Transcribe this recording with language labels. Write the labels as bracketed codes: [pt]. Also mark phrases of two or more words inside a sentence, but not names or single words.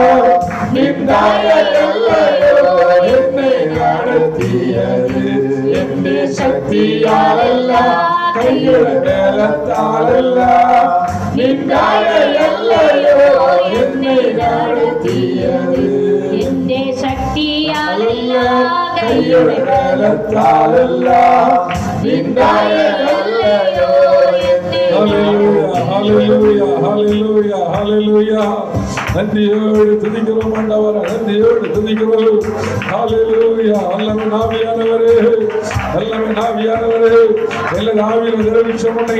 [ml] നിന്ദയല്ലയോ എന്നെ നടത്തിയത് എന്റെ ശക്തിയാലല്ല കയ്യുടെ ബലത്താലല്ല നിന്ദയല്ലയോ എന്നെ നടത്തിയത് എന്റെ ശക്തിയാലല്ല കയ്യുടെ ബലത്താലല്ല നിന്ദയല്ലയോ [ta] நன்றியோடு துதிக்கிறோம் ஆண்டவரே, நன்றியோடு துதிக்கிறோம். ஹல்லேலூயா. வல்லமை ஆவியானவரே, வல்லமை ஆவியானவரே, எல்லா ஆவியிலும் நிறைவேற்றம் பண்ணுங்க.